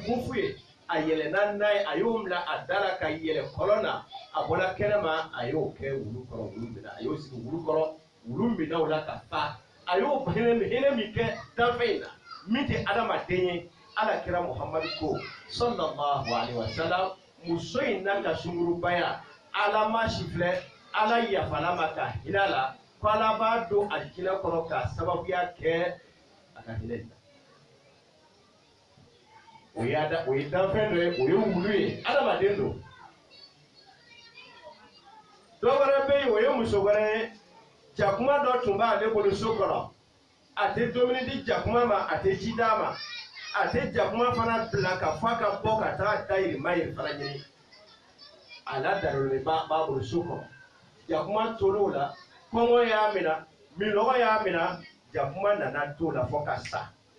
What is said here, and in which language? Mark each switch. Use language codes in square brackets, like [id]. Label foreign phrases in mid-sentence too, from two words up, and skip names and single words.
[bm] kunfu ye a yɛlɛnna n'a ye a y'o minɛ a da la ka yɛlɛ kɔlɔn na a bɔra kɛnɛma a y'o kɛ wulu kɔrɔ wulu minɛ a y'o sigi wulu kɔrɔ wulu minɛ o la ka fa a y'o hinɛ min kɛ danfɛn in na min tɛ adamaden ye alakira muhamadu ko [ar] صلى الله عليه وسلم [bm] muso in n'a ka sungurubaya ala ma si filɛ ala yafala ma ka hinɛ la ko ala b'a don alijinɛ kɔrɔ ka sababuya kɛ a ka hinɛ in na o ye danfɛn dɔ ye o ye wulu ye adamaden don dɔ wɛrɛ bɛ yen o ye muso wɛrɛ ye jakuma dɔ tun b'ale bolo so kɔnɔ a tɛ dumuni di jakuma ma a tɛ ji d'a ma a tɛ jakuma fana bila ka fɔ a ka bɔ ka taa dayirimɛ ye fana ɲini a ladarolen b'a bolo so kɔnɔ jakuma tor'o la kɔngɔ y'a minɛ minɔgɔ y'a minɛ jakuma nana t'o la fɔ ka sa